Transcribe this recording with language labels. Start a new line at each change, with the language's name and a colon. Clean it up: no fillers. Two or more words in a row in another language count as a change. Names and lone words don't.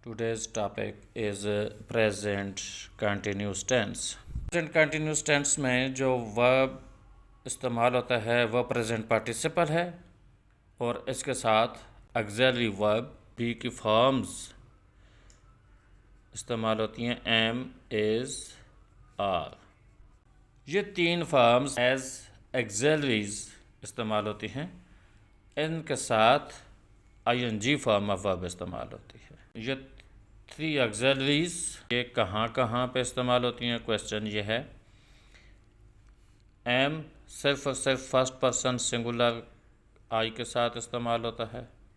English: Today's topic is present continuous tense. Present continuous tense
Hindi: में जो verb इस्तेमाल होता है वह
English: present participle
Hindi: है और इसके साथ
English: auxiliary verb be
Hindi: की forms इस्तेमाल होती हैं
English: am, is, are.
Hindi: ये तीन
English: forms as auxiliaries
Hindi: इस्तेमाल होती हैं, इनके साथ
English: ing form of verb
Hindi: इस्तेमाल होती है। ये
English: three auxiliaries
Hindi: ये कहाँ कहाँ पे इस्तेमाल होती हैं, क्वेश्चन ये है। एम सिर्फ और सिर्फ
English: first person singular I
Hindi: के साथ इस्तेमाल होता है।